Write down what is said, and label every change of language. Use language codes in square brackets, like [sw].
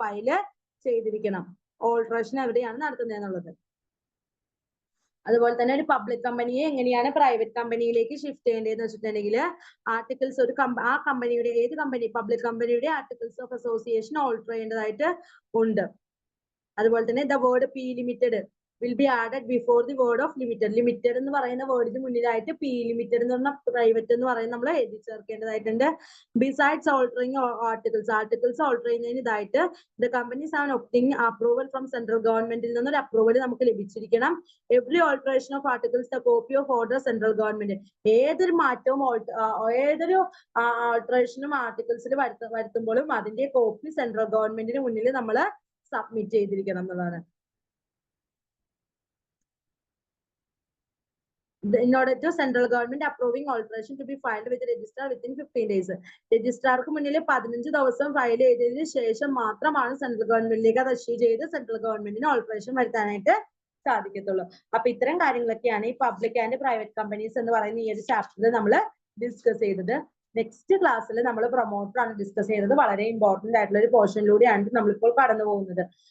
[ml] File ചെയ്തിരിക്കണം. Alteration എവിടെയാണ് നടത്തുന്നത് എന്നുള്ളത്. അതുപോലെ തന്നെ ഒരു പബ്ലിക് കമ്പനിയെ എങ്ങനെയാണ് പ്രൈവറ്റ് കമ്പനിയിലേക്ക് ഷിഫ്റ്റ് ചെയ്യേണ്ടതെന്ന് വെച്ചിട്ടുണ്ടെങ്കിൽ ആർട്ടിക്കിൾസ് ആ കമ്പനിയുടെ ഏത് കമ്പനി പബ്ലിക് കമ്പനിയുടെ ആർട്ടിക്കിൾസ് ഓഫ് അസോസിയേഷൻ ഓൾട്ടർ ചെയ്യേണ്ടതായിട്ട് ഉണ്ട്. [en] അതുപോലെ തന്നെ the word P limited will be added before the word of limited. [ml] Limited എന്ന് പറയുന്ന വേർഡിന് മുന്നിലായിട്ട് പി ലിമിറ്റഡ് എന്ന് പറഞ്ഞ പ്രൈവറ്റ് എന്ന് പറയുന്നത് നമ്മൾ എഴുതി ചേർക്കേണ്ടതായിട്ടുണ്ട്. ബിസൈഡ്സ് ഓൾട്ടറിങ് ആർട്ടിക്കിൾസ് ഓൾട്ടർ ചെയ്യുന്നതിന് ഇതായിട്ട് [en] the companies are obtaining approval from central [ml] ഗവൺമെന്റിൽ നിന്നൊരു അപ്രൂവൽ നമുക്ക് ലഭിച്ചിരിക്കണം. [en] Every alteration of articles the copy of order central government. [ml] ഏതൊരു മാറ്റവും ഏതൊരു ഓൾട്ടറേഷനും ആർട്ടിക്കിൾസിൽ വരുത്തുമ്പോഴും അതിന്റെ കോപ്പി സെൻട്രൽ ഗവൺമെന്റിന് മുന്നിൽ നമ്മൾ സബ്മിറ്റ് ചെയ്തിരിക്കണം എന്നുള്ളതാണ്. [en] In order to central government approving alteration to be filed with the registrar within 15 days. [ml] രജിസ്ട്രാർക്ക് മുന്നിൽ 15 ദിവസം ഫയൽ ചെയ്തതിന് ശേഷം മാത്രമാണ് സെൻട്രൽ ഗവൺമെന്റിലേക്ക് അത് ഇഷ്യൂ ചെയ്ത് സെൻട്രൽ ഗവൺമെന്റിന് ഓൾട്ടറേഷൻ വരുത്താനായിട്ട് സാധിക്കത്തുള്ളൂ. അപ്പൊ ഇത്തരം കാര്യങ്ങളൊക്കെയാണ് ഈ പബ്ലിക് ആൻഡ് പ്രൈവറ്റ് കമ്പനീസ് എന്ന് പറയുന്ന ഈ ഒരു ചാപ്റ്ററിൽ നമ്മൾ ഡിസ്കസ് ചെയ്തത്. നെക്സ്റ്റ് ക്ലാസ്സിൽ നമ്മൾ പ്രൊമോട്ടർ ആണ് ഡിസ്കസ് ചെയ്തത്. വളരെ ഇമ്പോർട്ടന്റ് ആയിട്ടുള്ള ഒരു പോർഷനിലൂടെയാണ് നമ്മളിപ്പോൾ കടന്നു പോകുന്നത്.